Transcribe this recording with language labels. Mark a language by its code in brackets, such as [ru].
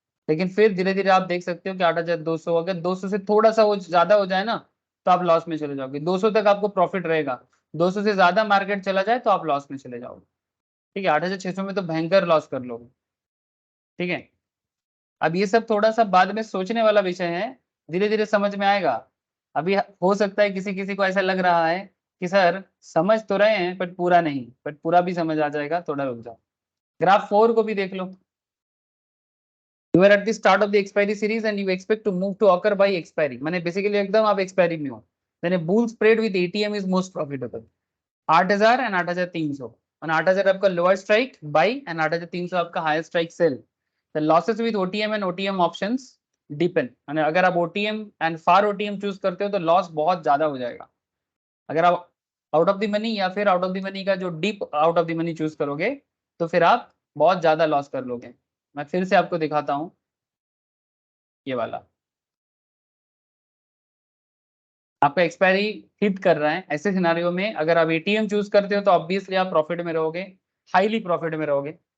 [hi] लेकिन फिर धीरे धीरे आप देख सकते हो कि 8,200, अगर 200 से थोड़ा सा ज्यादा हो जाए ना तो आप लॉस में चले जाओगे, 200 तक आपको प्रॉफिट रहेगा, 200 से ज्यादा मार्केट चला जाए तो आप लॉस में चले जाओगे, ठीक है, 8,600 में तो भयंकर लॉस कर लोगे, ठीक है। अब ये सब थोड़ा सा बाद में सोचने वाला विषय है, धीरे धीरे समझ में आएगा। अभी हो सकता है किसी किसी को ऐसा लग रहा है कि सर समझ तो रहे हैं बट पूरा नहीं, बट पूरा भी समझ आ जाएगा, थोड़ा रुक जाओ। ग्राफ 4 को भी देख लो। [en] You are at the start of the expiry series and you expect to move to occur by expiry, [hi] माने बेसिकली एकदम आप एक्सपायरी में हो, [en] then a bull spread with ATM is most profitable, 8,000 and 8,300, [hi] और 8,000 आपका लोअर स्ट्राइक बाई एंड 8,300 आपका higher strike cell. [en] The losses with OTM and OTM options depend, [hi] माने अगर आप OTM and far OTM choose करते हो तो लॉस बहुत ज्यादा हो जाएगा। अगर आप आउट ऑफ द मनी या फिर आउट ऑफ द मनी का जो deep out of the money choose करोगे तो फिर आप बहुत ज्यादा लॉस कर लोगे। मैं फिर से आपको दिखाता हूं, ये वाला आपका एक्सपायरी हिट कर रहा है, ऐसे सिनारियो में अगर आप एटीएम चूज करते हो तो ऑब्वियसली आप प्रॉफिट में रहोगे, हाईली प्रॉफिट में रहोगे।